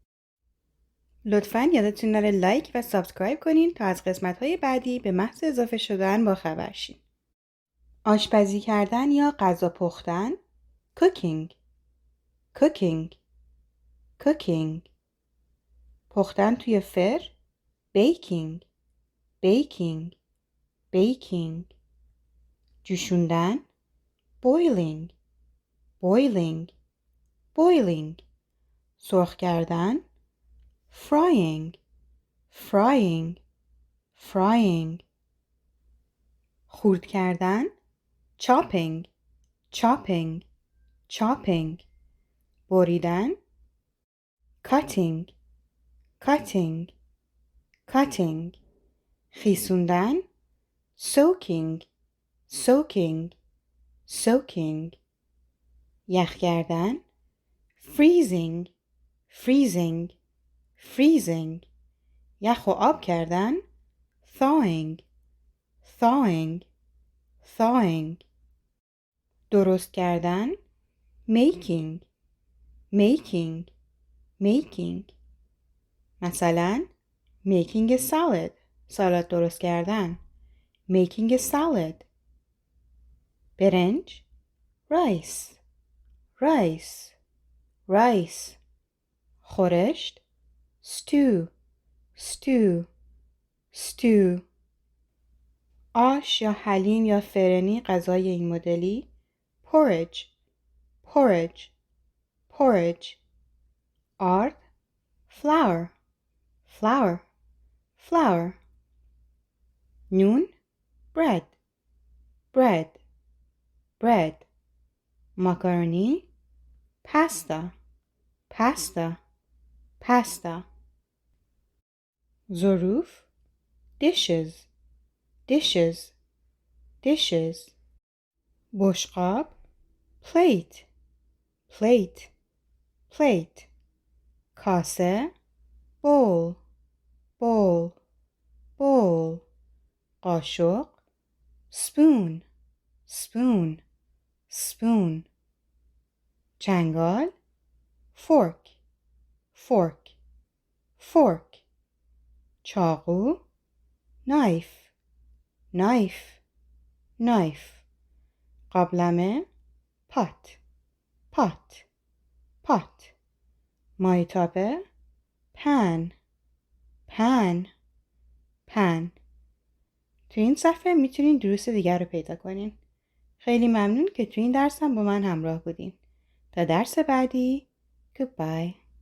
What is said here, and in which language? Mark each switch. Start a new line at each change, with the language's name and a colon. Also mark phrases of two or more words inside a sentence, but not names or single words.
Persian: لطفاً یادتون نره لایک و سابسکرایب کنین تا از قسمت‌های بعدی به محض اضافه شدن با خبر شین. آشپزی کردن یا غذا پختن،
English: cooking cooking cooking.
Persian: پختن توی فر،
English: baking baking baking.
Persian: جوشوندن،
English: boiling boiling boiling.
Persian: سرخ کردن،
English: frying frying frying.
Persian: خرد کردن،
English: chopping chopping chopping.
Persian: بریدن،
English: cutting cutting cutting.
Persian: خیسوندن،
English: soaking soaking soaking.
Persian: یخ کردن،
English: freezing freezing freezing.
Persian: یخ و آب کردن،
English: thawing thawing thawing.
Persian: درست کردن،
English: making making making. مثلا making a salad،
Persian: سالاد درست کردن،
English: making a salad.
Persian: برنج،
English: rice rice rice.
Persian: خورشت،
English: stew stew stew.
Persian: آش یا حلیم یا فرنی غذای این مدلی،
English: porridge porridge porridge.
Persian: آرد،
English: flour flour flour.
Persian: نون،
English: bread bread bread.
Persian: ماکارونی،
English: pasta pasta pasta.
Persian: ظروف،
English: dishes dishes dishes.
Persian: بشقاب،
English: plate plate plate.
Persian: کاسه،
English: bowl bowl bowl.
Persian: قاشق،
English: spoon spoon spoon.
Persian: چنگال،
English: fork fork fork.
Persian: چاقو،
English: knife knife knife.
Persian: قابلمه،
English: pot pot pot.
Persian: مایتابه،
English: pan pan pan.
Persian: تو این صفحه میتونین دروس دیگر رو پیدا کنین. خیلی ممنون که تو این درس هم با من همراه بودین. تا درس بعدی، goodbye.